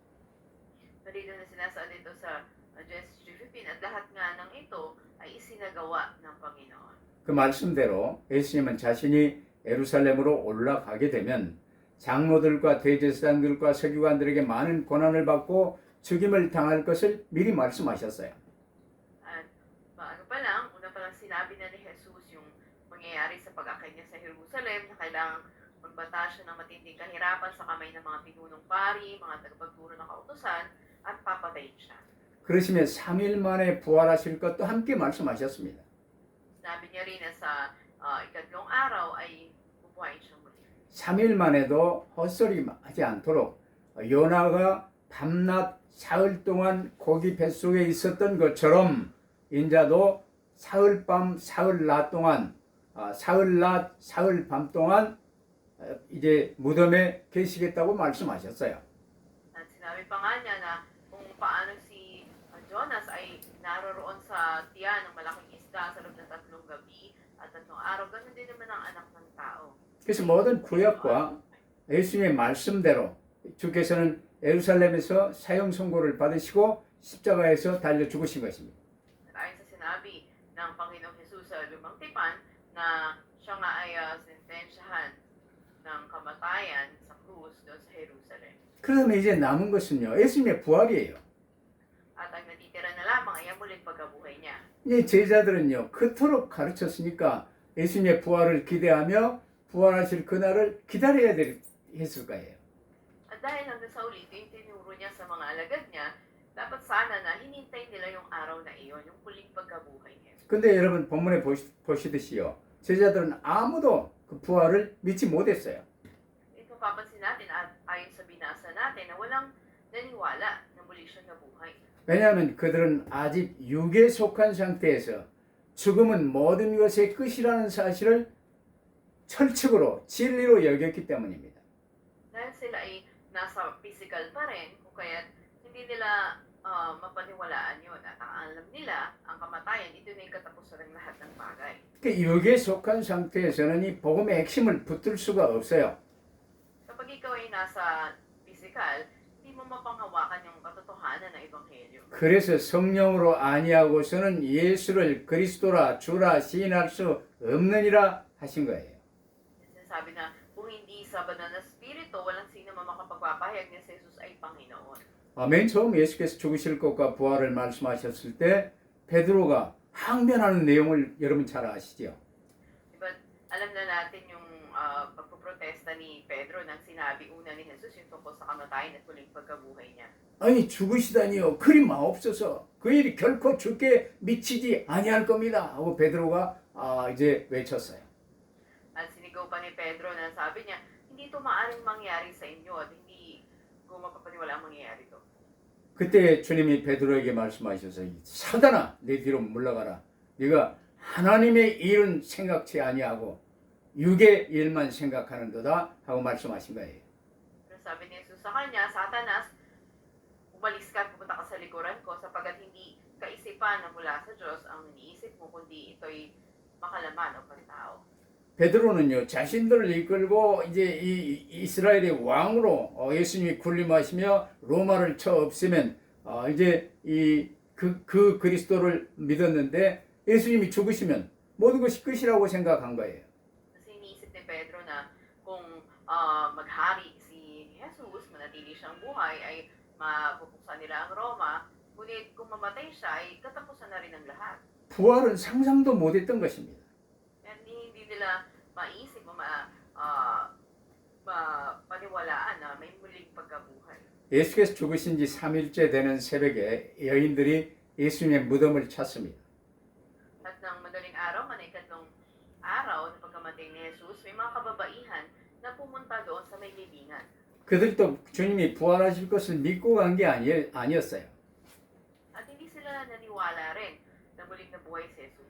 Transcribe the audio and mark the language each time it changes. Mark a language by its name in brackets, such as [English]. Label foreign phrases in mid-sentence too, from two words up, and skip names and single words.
[Filipino] Narito na sinasaad dito sa Genesis 3:15 at lahat nga ng ito ay isinagawa ng Panginoon. [Korean] 그 말씀대로 예수님은 자신이 예루살렘으로 올라가게 되면 장로들과 대제사장들과 서기관들에게 많은 고난을 받고 죽임을 당할 것을 미리 말씀하셨어요. [Filipino] At maaga pa lang, una pa lang sinabi na ni Jesus yung mangyayari sa pag-akay niya sa Jerusalem na kailangang magbata siya ng matinding kahirapan sa kamay ng mga pinunong pari, mga tagapagturo ng kautusan, at papatayin siya. [Korean] 그러시면 3일 만에 부활하실 것도 함께 말씀하셨습니다. [Filipino] Sinabi niya rin na sa ikatlong araw ay bubuhayin siya muli. [Korean] 3일 만에도 헛소리 하지 않도록 요나가 밤낮 사흘 동안 고기 뱃속에 있었던 것처럼 인자도 사흘 밤 사흘 낮 동안 사흘 낮 사흘 밤 동안 이제 무덤에 계시겠다고 말씀하셨어요. [Filipino] At sinabi pa nga niya na kung paano si Jonas ay naroroon sa tiyan ng malaking isda sa loob ng 3 gabi at 3 araw, ganun din naman ang anak ng tao. [Korean] 그래서 모든 구약과 예수님의 말씀대로 주께서는 예루살렘에서 사형 선고를 받으시고 십자가에서 달려 죽으신 것입니다. [Filipino] At ayon sa sinabi ng Panginoong Jesus sa Lumang Tipan na siya nga ay sentensyahan ng kamatayan sa krus doon sa Jerusalem. [Korean] 그러면 이제 남은 것은요, 예수님의 부활이에요. [Filipino] At ang natitira na lamang ay ang muling pagkabuhay niya. [Korean] 이 제자들은요, 그토록 가르쳤으니까 예수님의 부활을 기대하며 부활하실 그날을 기다려야 했을 거예요. [Filipino] At dahil hanggang sa uli, ito yung tinuro niya sa mga alagad niya, dapat sana na hinintay nila yung araw na iyon, yung muling pagkabuhay niya. [Korean] 근데 여러분 본문에 보시듯이요, 제자들은 아무도 그 부활을 믿지 못했어요. [Filipino] At mapapansin natin at ayon sa binasa natin na walang naniwala na muli siya nabuhay. [Korean] 왜냐하면 그들은 아직 육에 속한 상태에서 죽음은 모든 것의 끝이라는 사실을 철칙으로 진리로 여겼기 때문입니다. [Filipino] Dahil sila ay nasa physical pa rin, kung kaya hindi nila mapaniwalaan yun. At ang alam nila, ang kamatayan, ito na yung katapusan ng lahat ng bagay. [Korean] 그 육에 속한 상태에서는 이 복음의 핵심을 붙들 수가 없어요. [Filipino] Kapag ikaw ay nasa physical, hindi mo mapanghawakan yung katotohanan ng Ebanghelyo. [Korean] 그래서 성령으로 아니하고서는 예수를 그리스도라 주라 시인할 수 없느니라 하신 거예요. [Filipino] Sinasabi na, kung hindi sa banal na spirito, walang sino man makapagpapahayag na si Jesus ay Panginoon. [Korean] 맨 처음 예수께서 죽으실 것과 부활을 말씀하셨을 때 베드로가 항변하는 내용을 여러분 잘 아시죠? [Filipino] Diba, alam na natin yung pagpoprotesta ni Pedro nang sinabi una ni Jesus yung tungkol sa kamatayan at muling pagkabuhay niya. [Korean] 아니 죽으시다니요 그리 마옵소서 그 일이 결코 죽게 미치지 아니할 겁니다 하고 베드로가 이제 외쳤어요. [Filipino] At sinigaw pa ni Pedro na sabi niya, hindi ito maaaring mangyari sa inyo at hindi ko mapapaniwala ang mangyayari ito. [Korean] 그때 주님이 베드로에게 말씀하셔서 사단아 내 뒤로 물러가라 네가 하나님의 일은 생각지 아니하고 육의 일만 생각하는도다 하고 말씀하신 거예요. [Filipino] Pero sabi ni Jesus sa kanya, Satanas, umalis ka at pumunta ka sa likuran ko sapagkat hindi kaisipan na mula sa Diyos ang iniisip mo kundi ito'y makalaman o pantao. [Korean] 베드로는요 자신들을 이끌고 이제 이 이스라엘의 왕으로 예수님이 군림하시며 로마를 쳐 없애면 이제 그 그리스도를 믿었는데 예수님이 죽으시면 모든 것이 끝이라고 생각한 거예요. [Filipino] Kasi iniisip ni Pedro na kung maghari si Jesus, manatili siyang buhay, ay mapupuksan nila ang Roma. Ngunit kung mamatay siya, ay katapusan na rin ang lahat. [Korean] 부활은 상상도 못했던 것입니다. [Filipino] At hindi nila maisip o mapaniwalaan na may muling pagkabuhay. [Korean] 예수께서 죽으신 지 3일째 되는 새벽에 여인들이 예수님의 무덤을 찾습니다. [Filipino] At ng madaling araw, ikatlong araw na pagkamatay ni Jesus, may mga kababaihan na pumunta doon sa may libingan. [Korean] 그들도 주님이 부활하실 것을 믿고 간 게 아니었어요. [Filipino] At hindi sila naniwala rin na muling nabuhay si Jesus.